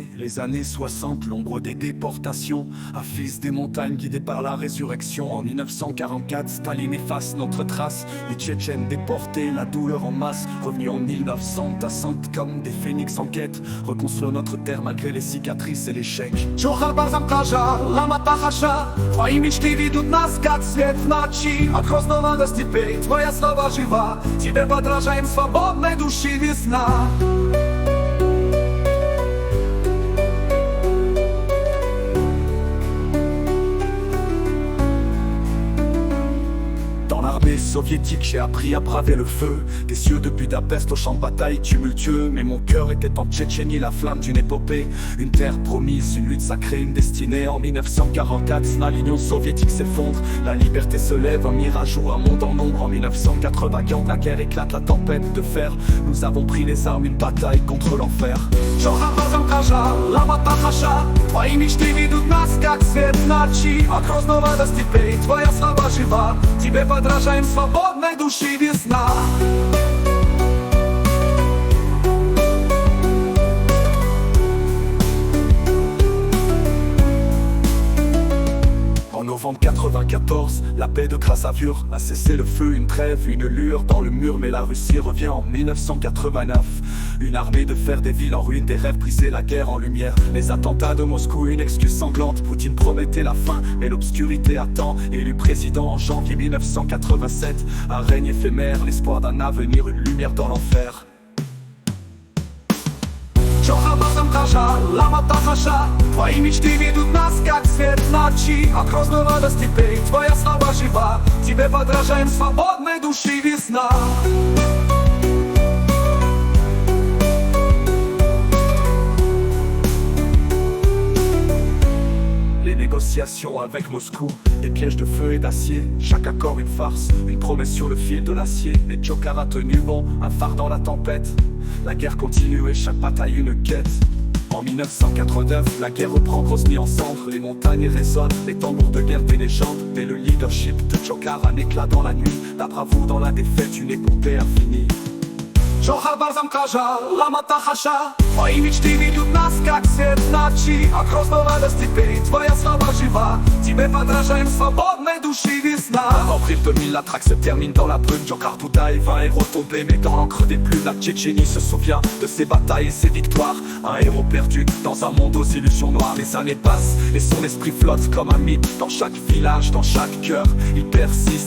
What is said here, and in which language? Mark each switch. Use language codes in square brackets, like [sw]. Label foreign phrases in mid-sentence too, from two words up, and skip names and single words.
[fr] Les années 60, l'ombre des déportations, un fils des montagnes guidé par la résurrection. En 1944, Staline efface notre trace. Les Tchétchènes déportés, la douleur en masse. Revenus en 1900, tassantes comme des phénix en quête. Reconstruire notre terre malgré les cicatrices et l'échec. [ce] Чуха базам кажа, ламата хаша. [ru] Твои мечты ведут нас, как свет в ночи. От грозного до степей твоя слава жива. Тебе подражаем, свободной души весна. [fr] Dans l'armée soviétique, j'ai appris à braver le feu. Des cieux de Budapest au champ de bataille tumultueux. Mais mon cœur était en Tchétchénie, la flamme d'une épopée. Une terre promise, une lutte sacrée, une destinée. En 1944, l'Union soviétique s'effondre. La liberté se lève, un mirage ou un monde en ombre. En 1980, quand la guerre éclate, la tempête de fer. Nous avons pris les armes, une bataille contre l'enfer. [ce] Чуха базам кажа, ламата хаша. [ru] Твои мечты ведут нас, как свет в ночи. От грозного до степей твоя слава жива. Тебе подражаем, свободной души весна. [fr] En novembre 94, la paix de Krasavur a cessé le feu, une trêve, une lueur dans le mur. Mais la Russie revient en 1989. Une armée de fer, des villes en ruine, des rêves brisés, la guerre en lumière. Les attentats de Moscou, une excuse sanglante. Poutine promettait la fin, mais l'obscurité attend. Élu président en janvier 1987, un règne éphémère, l'espoir d'un avenir, une lumière dans l'enfer. [ce] Чуха базам кажа, ламата хаша. [ru] Твои мечты ведут нас, как свет в ночи. От грозного до степей твоя слава жива. Тебе подражаем, свободной души весна. [fr] Les négociations avec Moscou, des pièges de feu et d'acier. Chaque accord une farce, une promesse sur le fil de l'acier. Les Djokhar a tenu bon, un phare dans la tempête. La guerre continue et chaque bataille une quête. En 1989, la guerre reprend, Grozny en cendres. Les montagnes résonnent, les tambours de guerre des légendes. Mais le leadership de Djokhar, un éclat dans la nuit. La bravoure dans la défaite, une épopée infinie. [ce] Чуха базам кажа, ламата хаша. [ru] Твои мечты ведут нас, как свет в ночи. От грозного до степей твоя слава жива. Тебе подражаем, свободной души весна. [fr] En avril 2000, la traque se termine dans la brume. Djokhar Dudaev, un héros tombé, mais dans l'encre des plumes. La Tchétchénie se souvient de ses batailles et ses victoires. Un héros perdu dans un monde aux illusions noires. Les années passent et son esprit flotte comme un mythe. Dans chaque village, dans chaque cœur, il persiste.